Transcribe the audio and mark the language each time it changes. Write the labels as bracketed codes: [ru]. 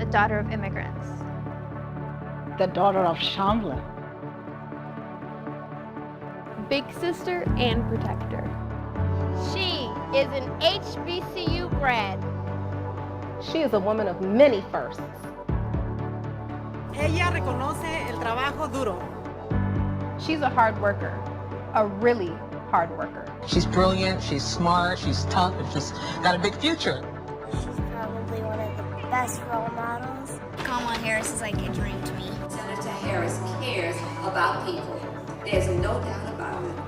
[en] The daughter of immigrants. The daughter of Chandler. Big sister and protector. She is an HBCU grad. She is a woman of many firsts. [es] Ella reconoce el trabajo duro. [en] She's a hard worker, a really hard worker. She's brilliant, she's smart, she's tough, and she's got a big future. She's probably one of the best role models. Kamala Harris is like a dream to me. Senator Harris cares about people. There's no doubt about it.